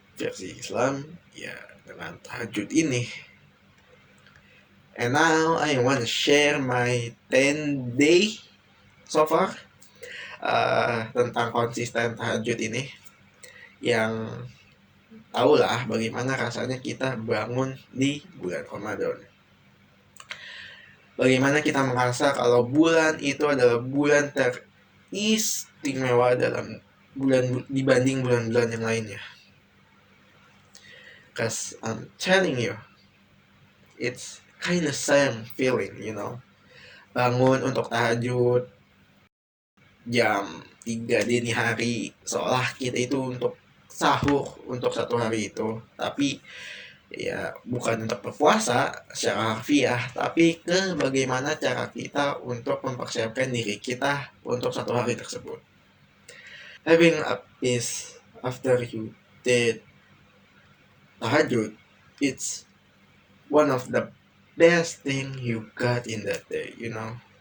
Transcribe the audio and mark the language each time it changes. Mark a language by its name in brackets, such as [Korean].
[Indonesian] versi Islam ya dengan tahajud ini. [English] And now I want to share my 10 day so far [Indonesian] tentang konsisten tahajud ini, yang tahulah bagaimana rasanya kita bangun di bulan Ramadan. Bagaimana kita merasa kalau bulan itu adalah bulan teristimewa dalam bulan dibanding bulan-bulan yang lainnya. [English] Cause I'm telling you, it's kind of same feeling, you know. [Indonesian] Bangun untuk tahajud jam 3 dini hari, seolah kita itu untuk sahur untuk satu hari itu. Tapi ya bukan untuk berpuasa secara harfiah, tapi ke bagaimana cara kita untuk mempersiapkan diri kita untuk satu hari tersebut. [English] Having a peace after you did tahajud, it's one of the best thing you got in that day, you know.